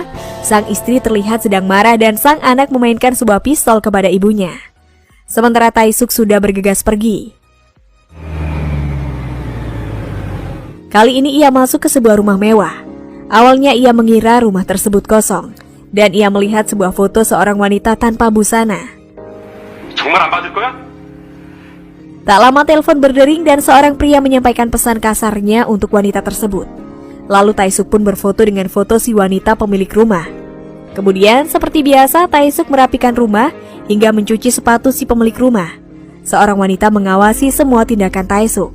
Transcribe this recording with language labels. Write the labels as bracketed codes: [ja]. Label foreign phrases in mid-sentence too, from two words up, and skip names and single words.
[id] Sang istri terlihat sedang marah dan sang anak memainkan sebuah pistol kepada ibunya. Sementara Taesuk sudah bergegas pergi. Kali ini ia masuk ke sebuah rumah mewah. Awalnya ia mengira rumah tersebut kosong, dan ia melihat sebuah foto seorang wanita tanpa busana. [ko] 정말 안 받을 거야? [id] Tak lama telepon berdering dan seorang pria menyampaikan pesan kasarnya untuk wanita tersebut. Lalu Taesuk pun berfoto dengan foto si wanita pemilik rumah. Kemudian seperti biasa Taesuk merapikan rumah hingga mencuci sepatu si pemilik rumah. Seorang wanita mengawasi semua tindakan Taesuk.